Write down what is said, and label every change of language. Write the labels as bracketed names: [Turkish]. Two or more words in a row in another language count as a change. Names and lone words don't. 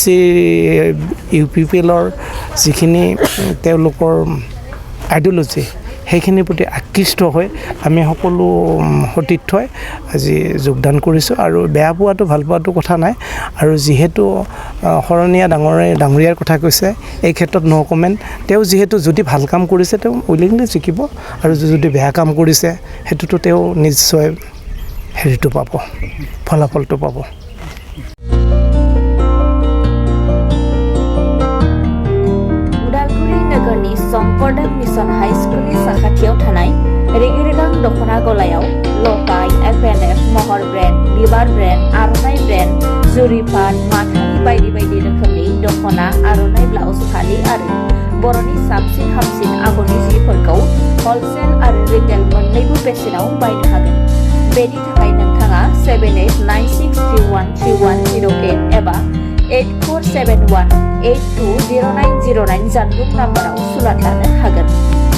[Assamese] UPPLৰ যিখিনি তেওঁলোকৰ আইডিঅলজি সেইখিনিৰ প্ৰতি আকৃষ্ট হৈ আমি সকলো সতীৰ্থই আজি যোগদান কৰিছোঁ আৰু বেয়া পোৱাটো ভাল পোৱাটো কথা নাই আৰু যিহেতু শৰণীয়া ডাঙৰীয়াৰ কথা কৈছে এই ক্ষেত্ৰত [English] no comment [Assamese] তেওঁ যিহেতু যদি ভাল কাম কৰিছে তেওঁ উইলিংলি জিকিব আৰু যদি বেয়া কাম কৰিছে সেইটোতো তেওঁ নিশ্চয় ফলাফলটো পাব [Bodo] शंकरदेव मिशन हाई स्कुलनि साखाथियाव थानाय रेगिरेगां दखना गलायाव लफाय FNF महर ब्रेन्ड बिबार ब्रेन्ड आर'नाइ ब्रेन्ड जुरिपान माथानि बायदि रोखोमनि दखना आर'नाइ ब्लाउज फालि आरो बर'नि साबसिन हामसिन आगरनि जिफोरखौ हलसेल आरो रिटेल मोन्नैबो बेसेनाव बायनो हागोन बेनि थाखाय नोंथाङा 7896313108 एबा 8471 820909 जानबुं नाम्बाराव सुलाद लानो हागोन।